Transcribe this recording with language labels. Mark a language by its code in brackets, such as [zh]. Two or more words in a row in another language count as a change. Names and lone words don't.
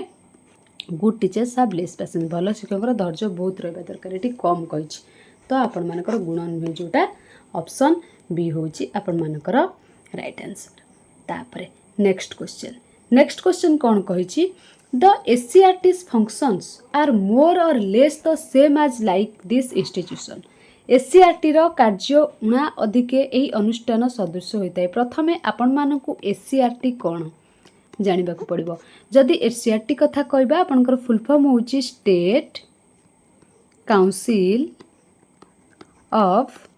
[en] good teachers have less patience [or] ଭଲ ଶିକ୍ଷକଙ୍କର ଧୈର୍ଯ୍ୟ ବହୁତ ରହିବା ଦରକାର ଏଠି କମ୍ କହିଛି ତ ଆପଣମାନଙ୍କର ଗୁଣ ନୁହେଁ ଯେଉଁଟା ଅପସନ୍ ବି ହେଉଛି ଆପଣମାନଙ୍କର [en] right answer. [or] ତାପରେ [en] next question [or] କ'ଣ କହିଛି [en] The SCRT's functions are more or less the same as like this institution [or] SCRTର କାର୍ଯ୍ୟ ଉଣା ଅଧିକେ ଏହି ଅନୁଷ୍ଠାନ ସଦୃଶ ହୋଇଥାଏ। ପ୍ରଥମେ ଆପଣମାନଙ୍କୁ SCRT କ'ଣ ଜାଣିବାକୁ ପଡ଼ିବ ଯଦି SCRT କଥା କହିବା ଆପଣଙ୍କର [en] full form [or] ହେଉଛି ଷ୍ଟେଟ୍ କାଉନସିଲ୍ ଅଫ୍